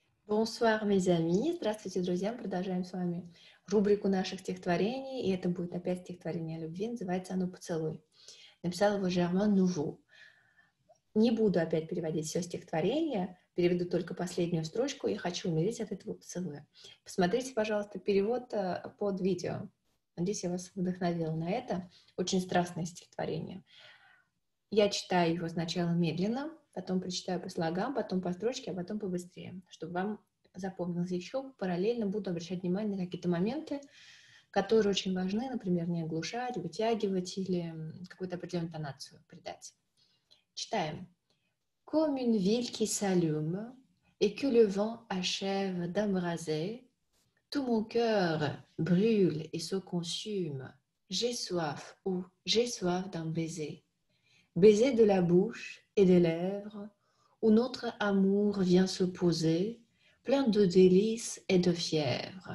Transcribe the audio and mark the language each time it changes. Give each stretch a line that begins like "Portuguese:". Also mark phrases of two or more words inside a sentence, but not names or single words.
French: Bonsoir, mes amis.
Russian: Здравствуйте, друзья. Мы продолжаем с вами рубрику наших стихотворений. И это будет опять стихотворение о любви. Называется оно «Поцелуй». Написал его Жермен Нуву. Не буду опять переводить все стихотворение, переведу только последнюю строчку и хочу умереть от этого поцелуя. Посмотрите, пожалуйста, перевод под видео. Надеюсь, я вас вдохновила на это. Очень страстное стихотворение. Я читаю его сначала медленно, потом прочитаю по слогам, потом по строчке, а потом побыстрее, чтобы вам запомнилось. Еще параллельно буду обращать внимание на какие-то моменты, которые очень важны, например, не оглушать, вытягивать или какую-то определенную тонацию придать. Читаем.
French: Comme une ville qui s'allume et que le vent achève d'embraser, tout mon cœur brûle et se consume. J'ai soif, oh, j'ai soif d'un baiser. Baiser de la bouche et des lèvres, où notre amour vient se poser, plein de délices et de fièvre.